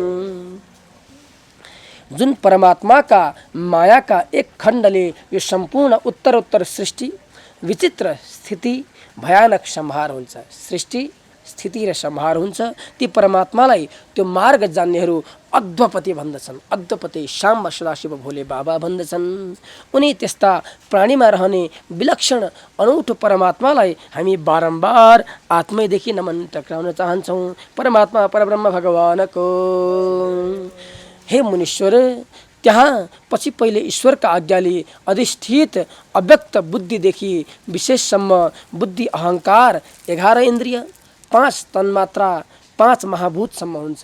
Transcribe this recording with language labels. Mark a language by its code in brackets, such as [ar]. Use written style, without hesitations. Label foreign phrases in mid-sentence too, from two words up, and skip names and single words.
[ne] जुन परमात्माका मायाका एक खण्डले यो सम्पूर्ण उत्तरोत्तर सृष्टि, विचित्र स्थिति, भयानक संहार हुन्छ। सृष्टि, स्थिति र संहार हुन्छ। ती परमात्मालाई त्यो मार्ग जान्नेहरू अद्वपति भन्दछन्। अद्वपति शाम्ब सदाशिव भोले बाबा भन्दछन्। उनी त्यस्ता प्राणीमा रहने विलक्षण अनौठो परमात्मालाई हामी बारम्बार आत्मैदेखि नमन टक्राउन चाहन्छौँ। परमात्मा परब्रह्म भगवानको। हे मुनीश्वर, त्यहाँ पछि पहिले ईश्वरका आज्ञाले अधिष्ठित अव्यक्त बुद्धिदेखि विशेषसम्म बुद्धि, अहङ्कार, 11 इन्द्रिय, 5 तन्मात्रा, 5 महाभूतसम्म हुन्छ।